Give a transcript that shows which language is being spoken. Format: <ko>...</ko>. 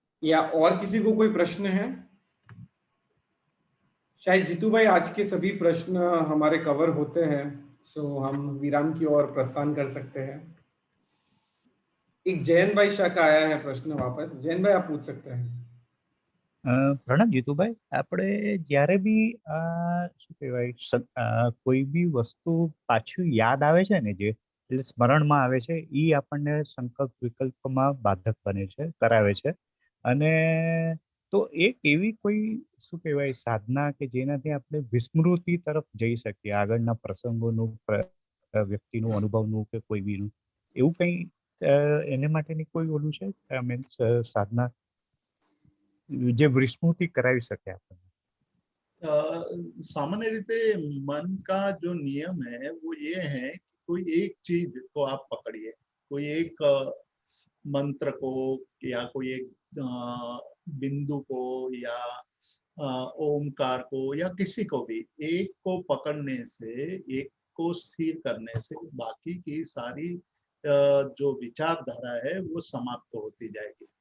<hi>या और किसी को कोई प्रश्न है? शायद जीतू भाई आज के सभी प्रश्न हमारे कवर होते हैं, सो हम विराम की ओर प्रस्थान कर सकते हैं। एक जैन भाई शाह का आया है प्रश्न वापस। जैन भाई आप पूछ सकते हैं।</hi> <gu>પ્રણામ જીતુભાઈ, આપણે જ્યારે બી શું કહેવાય કોઈ બી વસ્તુ પાછું યાદ આવે છે ને, જે એટલે સ્મરણમાં આવે છે, એ આપણને સંકલ્પ વિકલ્પમાં બાધક બને છે, કરાવે છે. અને તો એક એવી કોઈ શું કહેવાય સાધના કે જેનાથી આપણે વિસ્મૃતિ તરફ જઈ શકીએ, આગળના પ્રસંગોનું, વ્યક્તિનું, અનુભવનું કે કોઈ બીનું, એવું કંઈ એને માટેની કોઈ ઓલું છે મીન્સ સાધના જે વિસ્મૃતિ કરાવી શકે આપણને?</gu> <hi>सामान्य रीते मन का जो नियम है वो ये है कि कोई एक चीज को आप पकड़िए, कोई एक मंत्र को, या कोई एक बिंदु को, या ओमकार को, या किसी को भी एक को पकड़ने से, एक को स्थिर करने से बाकी की सारी जो विचारधारा है वो समाप्त होती जाएगी।</hi>